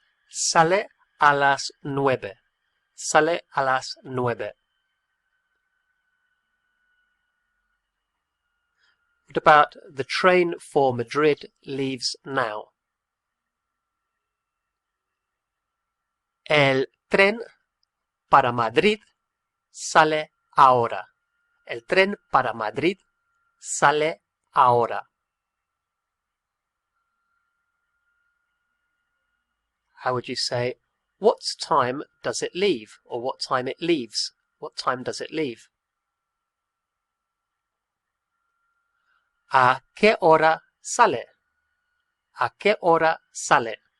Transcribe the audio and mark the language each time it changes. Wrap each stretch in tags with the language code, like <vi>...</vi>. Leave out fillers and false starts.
<es>Sale a las 9. Sale a las 9.</es> <en>What about the train for Madrid leaves now?</en> <es>El tren para Madrid sale ahora. El tren para Madrid sale ahora.</es> <en>How would you say, what time does it leave? Or what time it leaves? What time does it leave?</en> <es>¿A qué hora sale? ¿A qué hora sale?</es>